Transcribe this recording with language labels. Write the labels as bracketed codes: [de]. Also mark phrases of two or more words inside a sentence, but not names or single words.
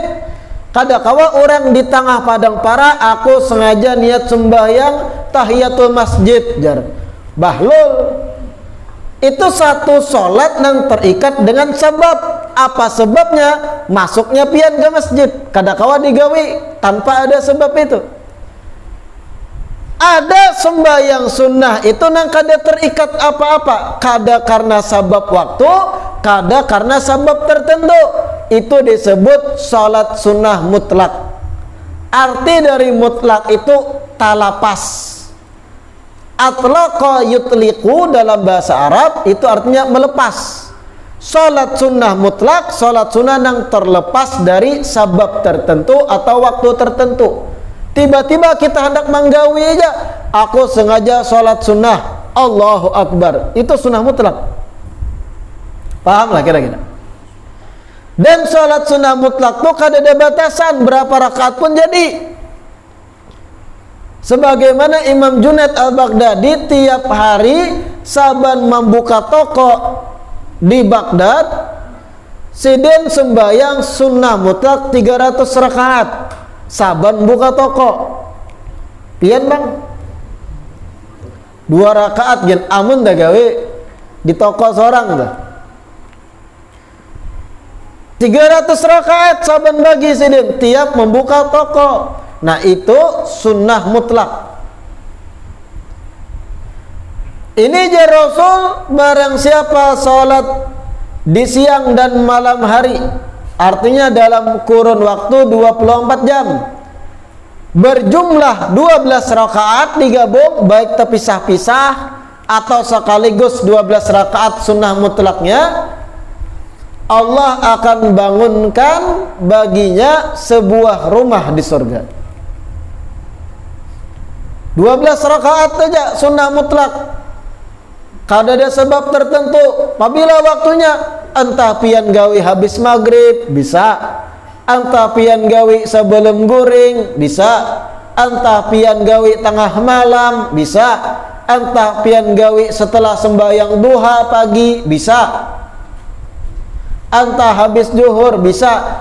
[bjn] Kadang-kala orang di tengah padang para, aku sengaja niat sembahyang tahiyatul masjid, jar bahlul. [id] Itu satu solat yang terikat dengan sebab. Apa sebabnya? [bjn] Masuknya pian ke masjid. Kadang-kala digawi tanpa ada sebab itu. Ada sembahyang sunnah itu nang kada terikat apa-apa, kada karena sebab waktu, kada karena sebab tertentu. [id] Itu disebut salat sunnah mutlak. Arti dari mutlak itu talapas. Atlaqa yutliqu dalam bahasa Arab itu artinya melepas. Salat sunnah mutlak, salat sunnah yang terlepas dari sebab tertentu atau waktu tertentu. Tiba-tiba kita hendak menggawi aja, aku sengaja sholat sunnah, [ar] الله أكبر, [id] itu sunnah mutlak. Paham lah kira-kira. Dan sholat sunnah mutlak tuh kada ada batasan, berapa rakaat pun jadi. Sebagaimana Imam Junaid al-Baghdadi tiap hari saban membuka toko di Baghdad, sidin sembahyang sunnah mutlak 300 rakaat. [bjn] Saban buka toko pian bang 2 rakaat gen amun dah gawe di toko seorang dah 300 rakaat saban bagi sidin tiap membuka toko. [id] Nah itu sunnah mutlak. Ini je Rasul, barang siapa sholat di siang dan malam hari, artinya dalam kurun waktu 24 jam, berjumlah 12 rakaat digabung, baik terpisah-pisah atau sekaligus 12 rakaat sunnah mutlaknya, Allah akan bangunkan baginya sebuah rumah di surga. 12 rakaat saja sunnah mutlak, kada ada sebab tertentu. [bjn] Apabila waktunya, entah pian gawi habis maghrib bisa, entah pian gawi sebelum guring bisa, entah pian gawi tengah malam bisa, entah pian gawi setelah sembahyang duha pagi bisa, entah habis zuhur bisa.